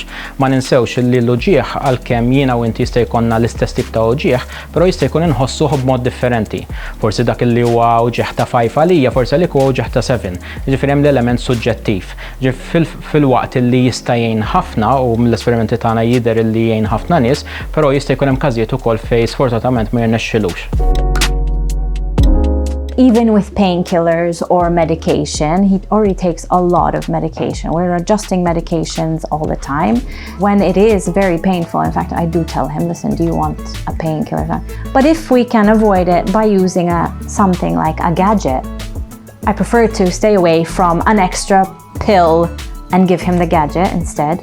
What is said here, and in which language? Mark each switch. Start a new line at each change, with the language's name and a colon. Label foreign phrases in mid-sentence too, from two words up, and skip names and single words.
Maltese: Ma ninsewx li l-uġieħ għalkemm jiena u inti jista' jkollna l-istess tip ta' uġieħ, però jista' jkun inħossuh b'mod differenti. Forsi dak li huwa uġieħ ta' 5 għalija, forsi għalik huwa uġieħ ta' 7. Ġifieri hemm l-element suġġettiv. Fil-waqt li jista' jgħin ħafna u mill-esperimenti tagħna jidher li jgħin ħafna nies, però jista' jkun hemm każijiet ukoll fejn sfortunatament ma jirnexxilux.
English: Even with painkillers or medication, he already takes a lot of medication. We're adjusting medications all the time. When it is very painful, in fact, I do tell him, listen, do you want a painkiller? But if we can avoid it by using something like a gadget, I prefer to stay away from an extra pill and give him the gadget instead.